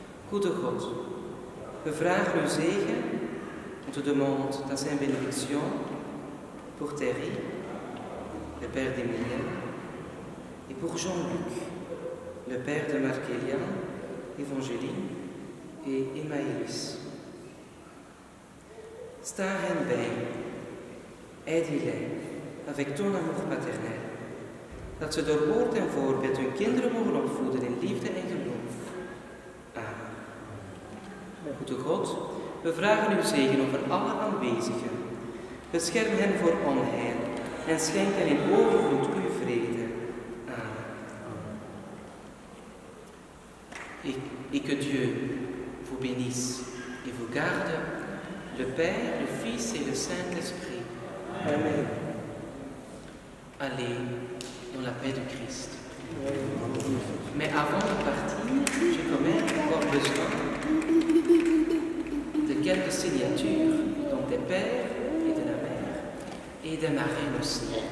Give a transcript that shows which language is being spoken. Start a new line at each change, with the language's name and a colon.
Dutch: Goede God, we vragen uw zegen,
French: on te demande ta sainte bénédiction pour Terry, le père d'Emilien, et pour Jean-Luc, le père de Marc-Elia, Évangéline et Emmaïlis.
Dutch: Sta hen bij,
French: aide-les avec ton amour paternel,
Dutch: dat ze door woord en voorbeeld hun kinderen mogen opvoeden in liefde en geloof. Amen. Goede God, we vragen uw zegen over alle aanwezigen. Bescherm hen voor onheil en schenk hen in overvloed uw vrede. Amen.
French: Et que Dieu vous bénisse et vous garde, le Père, le Fils et le Saint-Esprit. Amen. Allez dans la paix du Christ. Mais avant de partir, j'ai quand même encore besoin de quelques signatures, donc des pères et de la mère, et des marraines aussi.